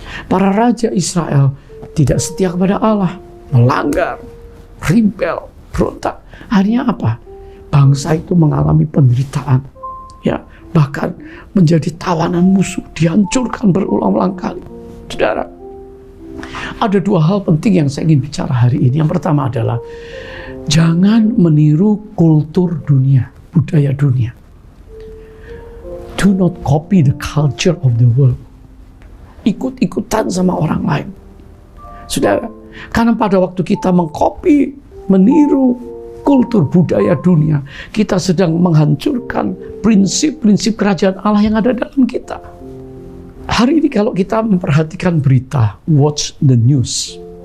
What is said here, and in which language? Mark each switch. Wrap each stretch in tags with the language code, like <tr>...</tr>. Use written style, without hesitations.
<id>Para raja Israel tidak setia kepada Allah, melanggar,</id> <en>rebel,</en> <id>berontak. Akhirnya apa? Bangsa itu mengalami penderitaan. Ya, bahkan menjadi tawanan musuh, dihancurkan berulang-ulang kali. Saudara, ada dua hal penting yang saya ingin bicara hari ini. Yang pertama adalah jangan meniru kultur dunia, budaya dunia.</id> <en>Do not copy the culture of the world.</en> <id>Ikut-ikutan sama orang lain. Saudara, karena pada waktu kita mengcopy, meniru kultur budaya dunia, kita sedang menghancurkan prinsip-prinsip kerajaan Allah yang ada dalam kita. Hari ini kalau kita memperhatikan berita,</id> <en>watch the news.</en>